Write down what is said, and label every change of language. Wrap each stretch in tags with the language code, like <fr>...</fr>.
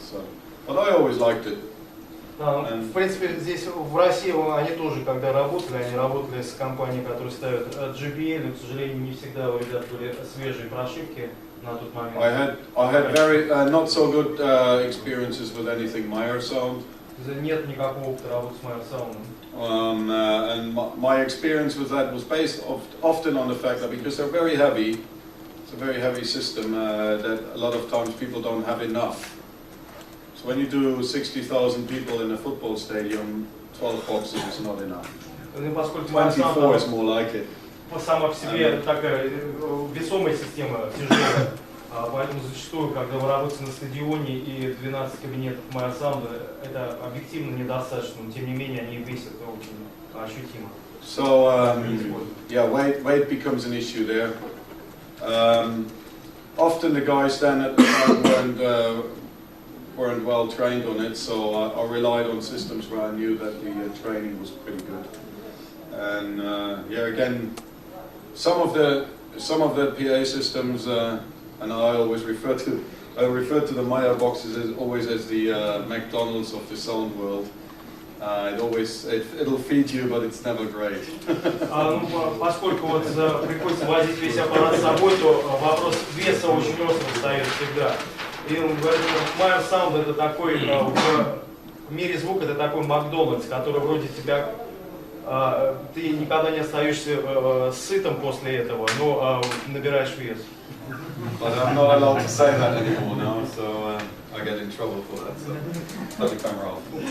<en>So, but I always liked it.</en> <ru>Да, ну, в принципе, здесь в России они тоже, когда работали, они работали с компанией, которая ставит JBL, но, к сожалению, не всегда у ребят были свежие прошивки на тот момент.</ru> <en>I had very not so good experiences with anything Meyer Sound.</en> <ru>Нет никакого опыта работы с Meyer Sound.</ru> <en>And my experience with that was based often on the fact that because they're very heavy, it's a very heavy system, that a lot of times people don't have enough. So when you do 60,000 people in a football stadium, 12 boxes is not enough. 24 is more like it.</en> <ru>Сама по себе такая весомая система, тяжелая. Поэтому зачастую, когда вы работаете на стадионе и 12 кабинетов Meyer Sound, это объективно недостаточно, но тем не менее они весят очень ощутимо.</ru> <en>So yeah, weight becomes an issue there. Often the guys then at the time weren't well trained on it, so I relied on systems where I knew that the training was pretty good. And yeah, again, some of the PA systems. And I always refer to the Meyer boxes as always as the McDonald's of the sound world. It'll feed you, but it's never great.</en> <ru>Поскольку вот приходится возить весь аппарат с собой, то вопрос веса очень остро встает всегда. И Meyer Sound это такой в мире звука это такой Макдональдс, который вроде тебя ты никогда не остаешься сытым после этого, но набираешь вес.</ru> <en>But I'm not allowed to say that anymore now, so I get in trouble for that. So turn the camera off.</en>